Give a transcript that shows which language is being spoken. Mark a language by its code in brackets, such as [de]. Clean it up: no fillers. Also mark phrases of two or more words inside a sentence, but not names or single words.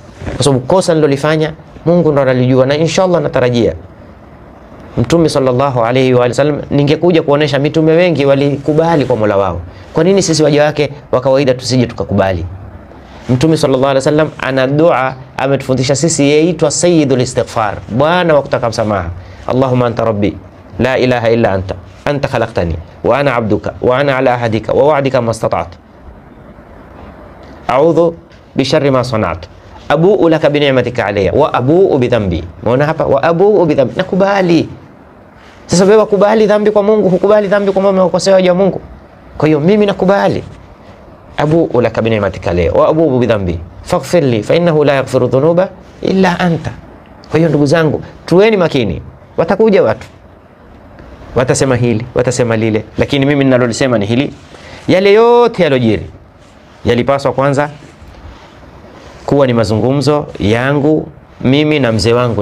[sw] Kwa sababu kosa nilolifanya Mungu ndo analijua, na inshallah natarajia Mtume [ar] صلى الله عليه وسلم, [sw] ningekuja kuonesha mitume wengi walikubali kwa Mola wao. Kwa nini sisi waja wake wa kawaida tusije tukakubali? Mtume [ar] صلى الله عليه وسلم [sw] ana dua ametufundisha sisi, yaitwa [ar] سيد الاستغفار, [sw] bwana wa kutaka msamaha. [ar] اللهم أنت ربي لا إله إلا أنت خلقتني وأنا عبدك وأنا على عهدك ووعدك ما استطعت أعوذ بشر ما صنعت أبوء لك بنعمتك علي وأبوء بذنبي. [sw] Umeona hapa, [ar] وأبوء بذنبي, [sw] nakubali. Sasa wewe kubali dhambi kwa Mungu, hukubali dhambi kwa mama ukosea waja wa Mungu. Kwa hiyo mimi nakubali, [ar] أبوء لك بنعمتك علي وأبوء بذنبي فاغفر لي فإنه لا يغفر الذنوب إلا أنت. [sw] Kwa hiyo ndugu zangu, tuweni makini. Watakuja watu watasema hili, watasema lile, lakini mimi ninalolisema ni hili: yale yote yalojiri yalipaswa kwanza kuwa ni mazungumzo yangu mimi na mzee wangu.